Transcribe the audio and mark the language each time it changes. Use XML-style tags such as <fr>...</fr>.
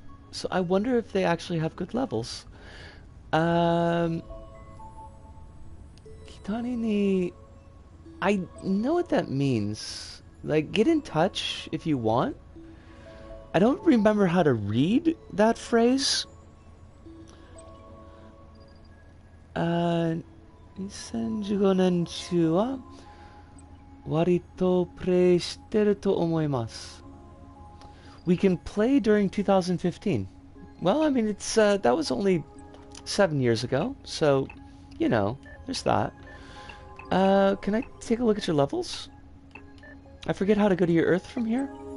<en>So I wonder if they actually have good levels. Kitani ni... I know what that means. Like, get in touch if you want. I don't remember how to read that phrase.</en> <ja>2015年中は割とプレイしてると思います。</ja> <en>We can play during 2015. Well, I mean, it's that was only 7 years ago, so, you know, there's that. Can I take a look at your levels? I forget how to go to your Earth from here.</en>